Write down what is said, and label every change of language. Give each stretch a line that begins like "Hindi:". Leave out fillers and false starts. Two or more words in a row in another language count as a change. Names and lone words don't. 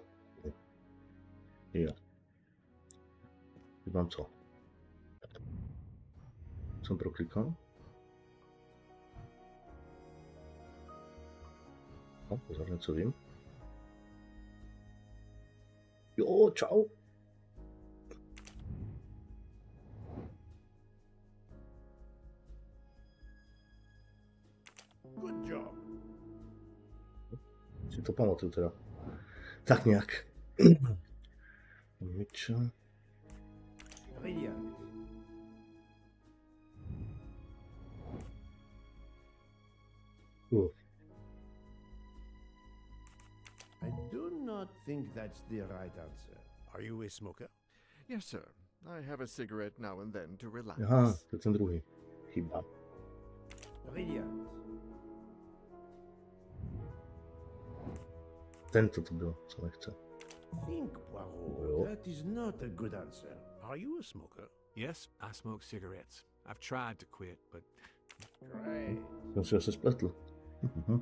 Czech: Jo. Teď mám co? Jsem proklikal? No, pozor, něco vím. Jo, čau.
English: Good job.
Czech: Si to pamatuju teda. Tak nějak. Myča.
English: Brilliant. I do not think that's the right answer. Are you a smoker? Yes, sir. I have a cigarette now and then to relax.
Czech: Aha, to je ten druhý. Chyba.
English: Brilliant.
Czech: Tento to byl, co nechce.
English: Think, Poirot.
Czech: Jo.
English: That is not a good answer. Are you a smoker? Yes, I smoke cigarettes. I've tried to quit, but Great.
Czech: Jsem si asi spletl. Mhm.